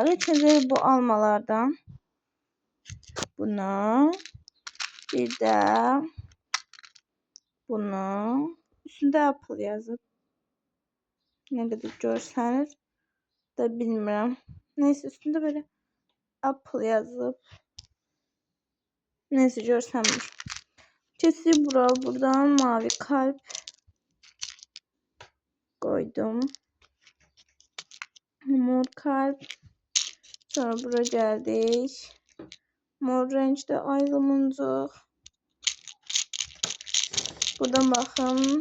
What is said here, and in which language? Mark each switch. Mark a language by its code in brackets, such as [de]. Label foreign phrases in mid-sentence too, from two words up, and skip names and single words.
[az] İlk öncə bu almalardan bunu, bir də bunu. Üstündə Apple yazıb. Nə qədər görsəniz də bilmirəm. Neyse, üstündə belə Apple yazıb. Neyse, görsənmir. [tr] Kesib buradan mavi kalp koydum. Mor kalp. Sonra buraya geldik. Mor renkte aylı muncuq. Buradan bakın.